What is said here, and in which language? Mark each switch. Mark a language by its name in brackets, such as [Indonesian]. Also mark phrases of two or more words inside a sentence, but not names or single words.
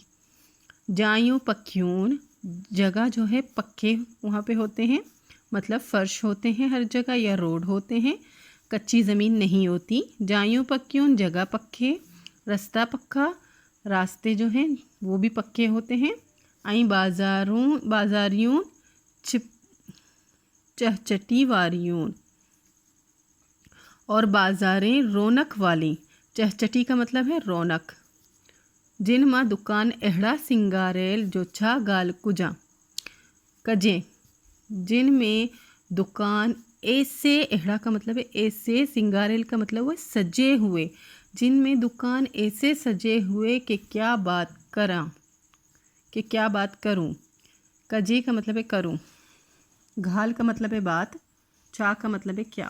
[Sindhi] जायूं पक्यून, [Hindi] जगह जो है पक्के वहाँ पे होते हैं, मतलब फ़र्श होते हैं हर जगह, या रोड होते हैं, कच्ची ज़मीन नहीं होती। [Sindhi] जायूं पक्यून, [Hindi] जगह पक्के। रास्ता पक्का, रास्ते जो हैं वो भी पक्के होते हैं। [Sindhi] ऐं बाज़ारियूं चहचटी वारियूं, [Hindi] और बाज़ारें रौनक वाली। चहचटी का मतलब है रौनक। [Sindhi] जिन मां दुकान अहिड़ा सिंगारेल जो छा ॻाल्हि कुजां कजे। [Hindi] जिन में दुकान ऐसे, अहिड़ा का मतलब है ऐसे, सिंगारेल का मतलब हुआ सजे हुए। जिन में दुकान ऐसे सजे हुए कि क्या बात करूं। कजे का मतलब है करूं, घाल का मतलब है बात, चा का मतलब है क्या।